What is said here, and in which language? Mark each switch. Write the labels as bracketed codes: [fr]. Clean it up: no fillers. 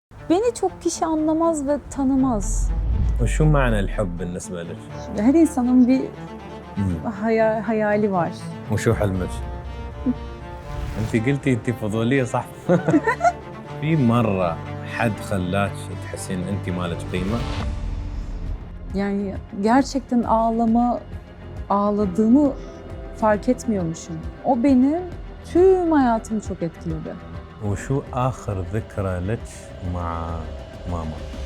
[tr] Beni çok kişi anlamaz ve tanımaz. [ar] وشو معنى الحب بالنسبة لك؟ [tr] Her insanın bir hayali var. [ar] وشو حلمك؟ انت قلتي انت فضولية صح؟ في مرة حد خلاك تحسين انت مالك قيمة؟ [tr] Yani gerçekten ağladığımı fark etmiyormuşum. O benim tüm hayatımı çok etkiledi. [ar] وشو آخر ذكرى لك مع ماما؟